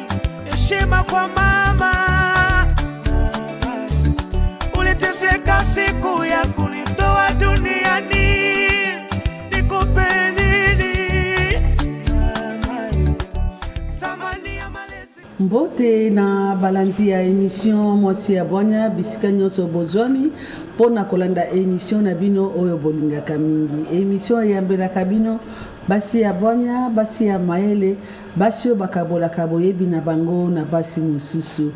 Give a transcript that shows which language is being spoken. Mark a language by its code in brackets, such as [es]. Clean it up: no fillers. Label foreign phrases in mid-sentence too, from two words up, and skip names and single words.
[sw] Heshima kwa mama. Uliteseka siku ya kunitoa duniani, nikupe nini? Thamani ya malezi. [ln] Mbote na balandi ya émission Mwasi ya Bwanya bisika nyonso bozwami pona kolanda émission na bino oyo bolingaka mingi. Émission ya mbelaka bino basi ya Bwanya, basi ya mayele, basi bakabolaka boyebi na bango na basi mosusu.